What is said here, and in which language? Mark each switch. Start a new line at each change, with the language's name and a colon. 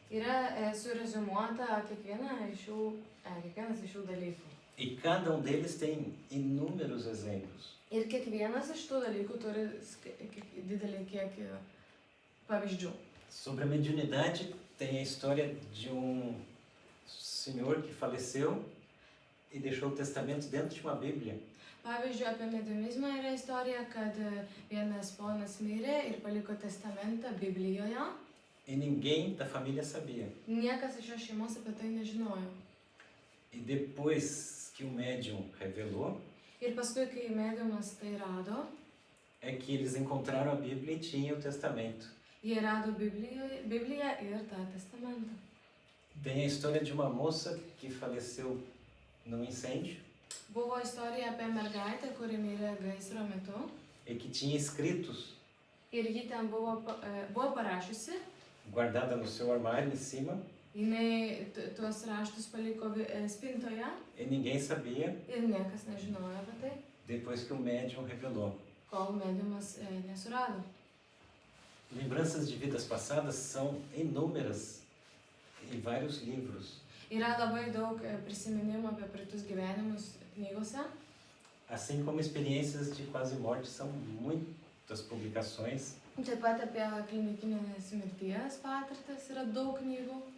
Lithuanian: Yra sureziumuota kiekvienas iš šių dalykų.
Portuguese: E cada um deles tem inúmeros exemplos.
Lithuanian: Ir kiekvienas iš tų dalykų turi didelį kiekį pavyzdžių.
Portuguese: Sobre a mediunidade, tem a história de senhor que faleceu e deixou o testamento dentro de uma Bíblia.
Lithuanian: Pavyzdžiui, apie mediumizmą yra istorija, kad vienas ponas mirė ir paliko testamentą Biblijoje.
Portuguese: E ninguém da família sabia.
Lithuanian: Niekas iš jo šeimos apie tai nežinojo.
Portuguese: E depois que o médium revelou,
Lithuanian: Ir paskui, kai mediumas tai rado,
Portuguese: é que eles encontraram a Bíblia e tinham o testamento.
Lithuanian: jie rado Bibliją ir tą testamentą.
Portuguese: Tem a história de uma moça que faleceu num incêndio
Lithuanian: Buvo istorija apie mergaitę, kuri mirė gaisro metu.
Portuguese: e que tinha escritos
Lithuanian: Ir ji ten buvo parašiusi.
Portuguese: guardada no seu armário em cima,
Lithuanian: Jinai tuos raštus paliko spintoje
Portuguese: e ninguém sabia
Lithuanian: ir niekas nežinojo apie tai,
Portuguese: depois que o médium revelou.
Lithuanian: kol mediumas nesurado.
Portuguese: Lembranças de vidas passadas são inúmeras em vários livros.
Lithuanian: Yra labai daug prisiminimų apie praeitus gyvenimus knygose.
Portuguese: Assim como experiências de quase morte, são muitas publicações
Lithuanian: Taip pat apie klinikinės mirties patirtis yra daug knygų.